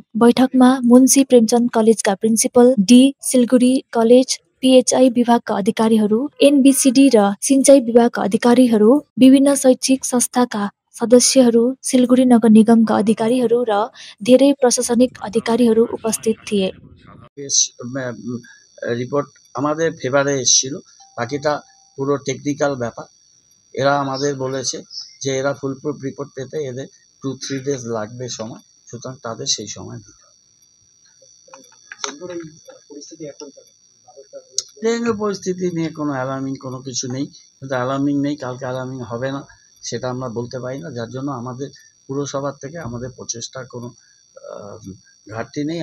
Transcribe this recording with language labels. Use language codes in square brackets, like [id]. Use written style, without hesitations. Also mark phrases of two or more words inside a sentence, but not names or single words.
[ne] बैठकमा मुन्सी प्रेमचन्द कलेजका प्रिन्सिपल डी, सिलगढी कलेज पिएचआई विभागका अधिकारीहरू, एनबिसिडी र सिंचाई विभागका अधिकारीहरू, विभिन्न शैक्षिक संस्थाका सदस्यहरू, सिलगढी नगर निगमका अधिकारीहरू र धेरै प्रशासनिक अधिकारीहरू उपस्थित थिए। [bn] রিপোর্ট আমাদের ফেভারে এসেছিল, বাকিটা পুরো টেকনিক্যাল ব্যাপার। এরা আমাদের বলেছে যে এরা [en] foolproof report [bn] পেতে এদের 2-3 ডেজ লাগবে সময়, সুতরাং তাদের সেই সময় দিতে হবে। ডেঙ্গু পরিস্থিতি নিয়ে কোনো অ্যালার্মিং কোনো কিছু নেই, কিন্তু অ্যালার্মিং নেই, কালকে অ্যালার্মিং হবে না সেটা আমরা বলতে পারি না, যার জন্য আমাদের পুরসভার থেকে আমাদের প্রচেষ্টার কোনো ঘাটতি নেই।